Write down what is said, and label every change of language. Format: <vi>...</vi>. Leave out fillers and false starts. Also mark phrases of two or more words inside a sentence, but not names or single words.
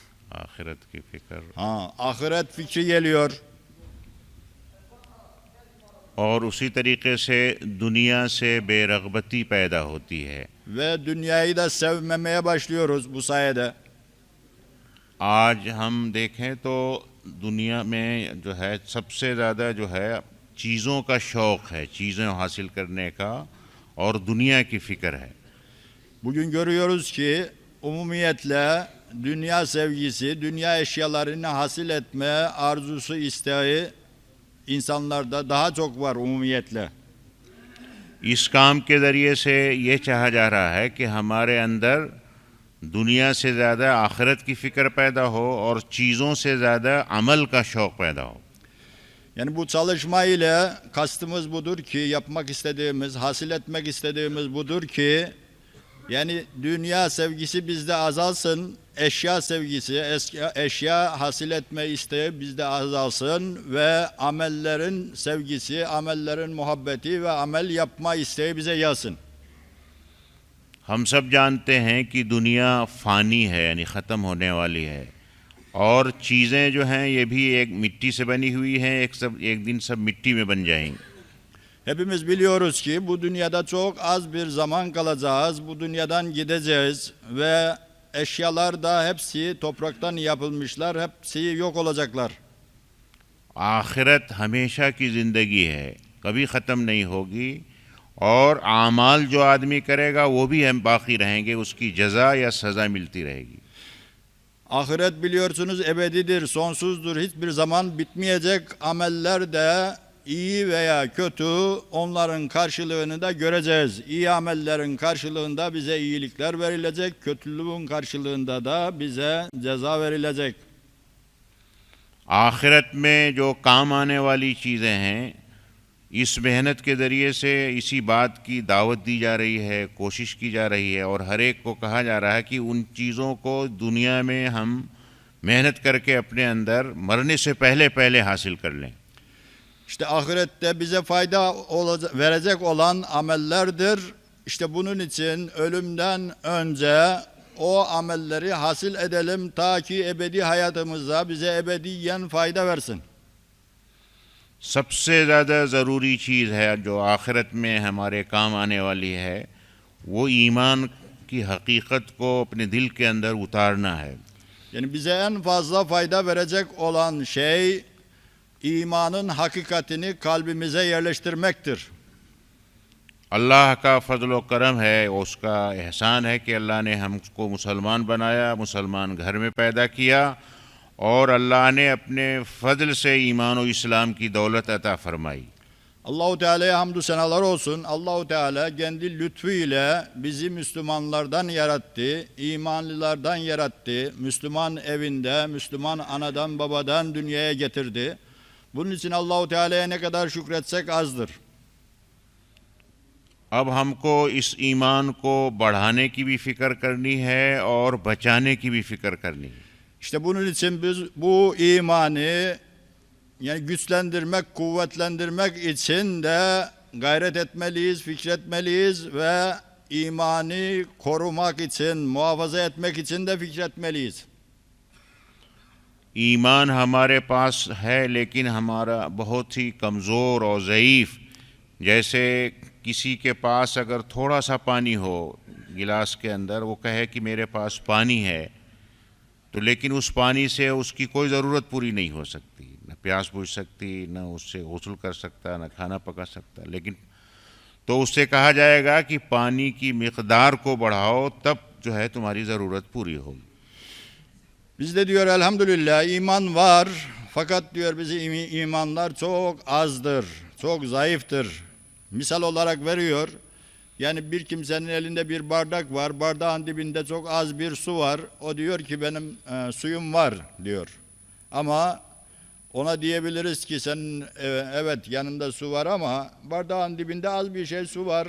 <hi>आखिरत की फिक्र</hi> <tr>Ahiret fikri geliyor.</tr> <hi>और उसी तरीके से दुनिया से बेरगबती पैदा होती है।</hi> <tr>Ve dünyayı da sevmemeye başlıyoruz bu sayede.</tr> <hi>आज हम देखें तो दुनिया में जो है सबसे ज़्यादा जो है चीज़ों का शौक़ है, चीज़ें हासिल करने का, और दुनिया की फ़िक्र है।</hi> <tr>Bugün görüyoruz ki umumiyetle dünya sevgisi, dünya eşyalarını hasil etme arzusu, isteği insanlarda daha çok var umumiyetle.</tr> <hi>इस काम के ज़रिए से ये चाहा जा रहा है कि हमारे अंदर दुनिया से ज़्यादा आखिरत की फ़िक्र पैदा हो और चीज़ों से ज़्यादा अमल का शौक़ पैदा हो।</hi> <tr>Yani bu çalışma ile kastımız budur ki, yapmak istediğimiz, hasil etmek istediğimiz budur ki, yani dünya sevgisi bizde azalsın, eşya sevgisi, eşya hasil etme isteği bizde azalsın ve amellerin sevgisi, amellerin muhabbeti ve amel yapma isteği bize gelsin.</tr> <hi>हम सब जानते हैं कि दुनिया फ़ानी है, यानी ख़त्म होने वाली है, और चीज़ें जो हैं ये भी एक मिट्टी से बनी हुई हैं, एक दिन सब मिट्टी में बन जाएंगी।</hi> <tr>Hepimiz biliyoruz ki bu dünyada çok az bir zaman kalacağız, bu dünyadan gideceğiz ve eşyalar da hepsi topraktan yapılmışlar, hepsi yok olacaklar.</tr> <hi>आखिरत हमेशा की ज़िंदगी है, कभी ख़त्म नहीं होगी, और आमाल जो आदमी करेगा वो भी हम बाकी रहेंगे, उसकी जज़ा या सज़ा मिलती रहेगी।</hi> <tr>Ahiret biliyorsunuz ebedidir, sonsuzdur, hiçbir zaman bitmeyecek. Ameller de iyi veya kötü, onların karşılığını da göreceğiz. İyi amellerin karşılığında bize iyilikler verilecek, kötülüğün karşılığında da bize ceza verilecek.</tr> <hi>आखिरत में जो काम आने वाली चीज़ें हैं, इस मेहनत के ज़रिए से इसी बात की दावत दी जा रही है, कोशिश की जा रही है, और हर एक को कहा जा रहा है कि उन चीज़ों को दुनिया में हम मेहनत करके अपने अंदर मरने से पहले पहले हासिल कर लें।</hi> <tr>İşte ahirette bize fayda verecek olan amellerdir. İşte bunun için ölümden önce o amelleri hasil edelim ta ki ebedi hayatımızda bize ebediyen fayda versin.</tr> <hi>सबसे ज़्यादा ज़रूरी चीज़ है जो आखिरत में हमारे काम आने वाली है, वो ईमान की हकीकत को अपने दिल के अंदर उतारना है।</hi> <tr>Yani bize en fazla fayda verecek olan şey imanın hakikatini kalbimize yerleştirmektir.</tr> <hi>अल्लाह का फ़ज़ल व करम है, उसका एहसान है कि अल्लाह ने हमको मुसलमान बनाया, मुसलमान घर में पैदा किया, और अल्लाह ने अपने फ़ज़ल से ईमान और इस्लाम की दौलत अता फरमाई।</hi> <tr>Allahu Teala'ya hamdü senalar olsun. Allahu Teala kendi lütfuyla bizi Müslümanlardan yarattı, imanlılardan yarattı. Müslüman evinde, Müslüman anadan babadan dünyaya getirdi. Bunun için Allahu Teala'ya ne kadar şükretsek azdır.</tr> <hi>अब हमको इस ईमान को बढ़ाने की भी फ़िक्र करनी है और बचाने की भी फ़िक्र करनी है।</hi> <tr>İşte bunun için biz bu imanı yani güçlendirmek, kuvvetlendirmek için de gayret etmeliyiz, fikretmeliyiz ve imanı korumak için, muhafaza etmek için de fikretmeliyiz.</tr> <hi>ईमान हमारे पास है लेकिन हमारा बहुत ही कमज़ोर और ज़ईफ़। जैसे किसी के पास अगर थोड़ा सा पानी हो गिलास के अंदर, वो कहे कि मेरे पास पानी है, तो लेकिन उस पानी से उसकी कोई ज़रूरत पूरी नहीं हो सकती, न प्यास बुझ सकती, न उससे गुस्ल कर सकता, न खाना पका सकता। लेकिन तो उससे कहा जाएगा कि पानी की मिक़दार को बढ़ाओ, तब जो है तुम्हारी ज़रूरत पूरी होगी।</hi> <tr>Bizde diyor elhamdülillah iman var, fakat diyor bizim imanlar çok azdır, çok zayıftır. Misal olarak veriyor, yani bir kimsenin elinde bir bardak var, bardağın dibinde çok az bir su var. O diyor ki benim suyum var diyor. Ama ona diyebiliriz ki senin evet yanında su var ama bardağın dibinde az bir şey su var.</tr>